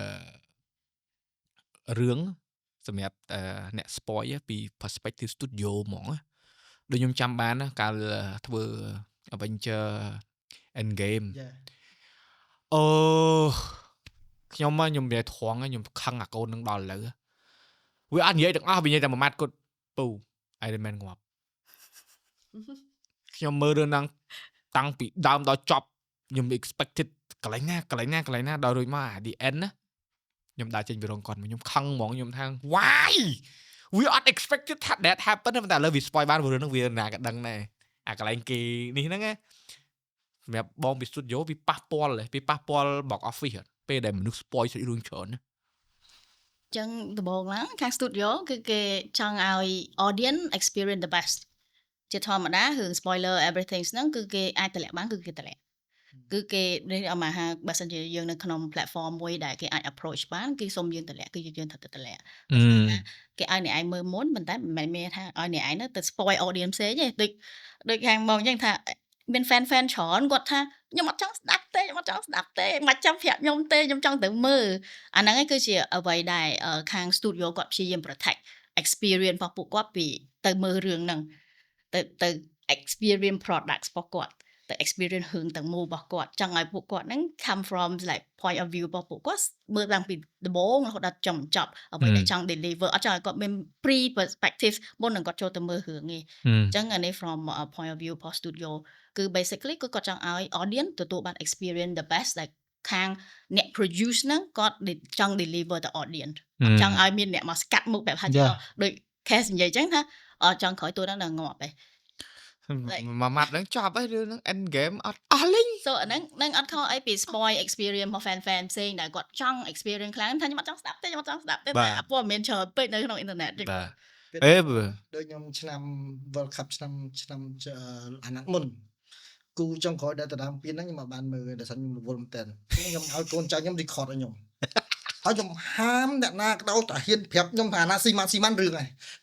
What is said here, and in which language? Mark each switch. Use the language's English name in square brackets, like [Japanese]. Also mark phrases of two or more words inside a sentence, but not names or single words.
[Khmer] រឿងសម្រាប់អ្នក spoil ពី [English] perspective studio [Khmer] ហ្មងដូចខ្ញុំចាំបានណាកាលធ្វើ Avenger Endgame អូខ្ញុំនិយាយត្រង់ខ្ញុំខឹងអាកូននឹងដល់ឥឡូវវាអត់និយាយទាំងអស់វានិយាយតែមួយម៉ាត់គាត់ពូ Iron Man ងាប់ ខ្ញុំមើលរឿងហ្នឹងតាំងពីដើមដល់ចប់ខ្ញុំ expected កន្លែងណាដល់រួចមក [English] the end [Khmer] ណាខ្ញុំដើរចេញពីរោងកុនខ្ញុំខឹងហ្មងខ្ញុំថា [English] why we not expected that happen [Khmer] តែឥឡូវវា spoil បានរឿងហ្នឹងវាណាក៏ដឹងដែរអាកន្លែងគេនេះហ្នឹងណាសម្រាប់បងពី studio វាប៉ះពាល់ [English] box office [Khmer] ពេលដែលមនុស្ស spoil សាច់រឿងច្រើនណា ចឹងដំបូងឡើងខាង studio គឺគេចង់ឲ្យ [English] audience experience the best [Khmer] ជាធម្មតារឿង [English] spoiler everything [Khmer] ហ្នឹងគឺគេអាចតម្លាក់បានគឺគេតម្លាក់គឺគេអមហាបើសិនជាយើងនៅក្នុង platform មួយដែលគេអាច approach បានគឺសុំយើងតម្លាក់គឺយើងត្រូវទៅ តម្លាក់គេឲ្យអ្នកឯងមើលមុនប៉ុន្តែមិនមែនមានថាឲ្យអ្នកឯងទៅ [English] spoil audience [Khmer] ផ្សេងទេដូចខាងមកអញ្ចឹងថាមាន fan ច្រើនគាត់ថាខ្ញុំអត់ចង់ស្ដាប់ទេមិនចាំប្រាប់ខ្ញុំទេខ្ញុំចង់ទៅ មើលអាហ្នឹងឯងគឺជាអ្វីដែលខាង studio គាត់ព្យាយាម [English] protect experience [Khmer] របស់ពួកគាត់ពីទៅមើលរឿងហ្នឹងទៅ [English] experience products [Khmer] របស់គាត់ទៅ experience រឿងទាំងមូលរបស់គាត់ចង់ឲ្យពួកគាត់ហ្នឹង [English] come from like point of view [Khmer] របស់ពួកគាត់មើលតាំងពីដំបូងរហូតដល់ចប់អ្វីដែលចង់ deliver អត់ចង់ឲ្យគាត់មាន [English] pre perspective [Khmer] មុននឹងគាត់ចូលទៅមើលរឿងទេអញ្ចឹងអានេះ [English] from point of view [Khmer] របស់ studio គឺ basically គឺគាត់ចង់ឲ្យ audience ទទួលបាន [English] experience the best like [Khmer] ខាងអ្នក produce ហ្នឹងគាត់ចង់ deliver ទៅ audience ចង់ឲ្យមានអ្នកមកស្កាត់មុខបែបថាដូច case និយាយអញ្ចឹងថាចង់ក្រោយតួហ្នឹងដល់ងាប់ឯង មួយម៉ាត់ហ្នឹងចប់ហើយរឿងហ្នឹង end game អត់អស់លេង so អាហ្នឹងអត់ខុសអីពី [English] spoil experience [Khmer] របស់ fan ផ្សេងដែលគាត់ចង់ experience ខ្លាំងថាខ្ញុំអត់ចង់ស្ដាប់ទេតែព័ត៌មានច្រើនពេកនៅក្នុងអ៊ីនធឺណិត ដូចខ្ញុំឆ្នាំ World Cup ឆ្នាំអាណត្តិមុនគូចុងក្រោយដែលទៅតាមពីហ្នឹងខ្ញុំអត់បានមើលដោយសារខ្ញុំរវល់មែនតើខ្ញុំឲ្យកូនចៅខ្ញុំ record ឲ្យខ្ញុំហើយខ្ញុំហាមអ្នកណាក៏ដោយតែហ៊ានប្រាប់ខ្ញុំថាអាណាស៊ីម៉ាន់រឿងហើយ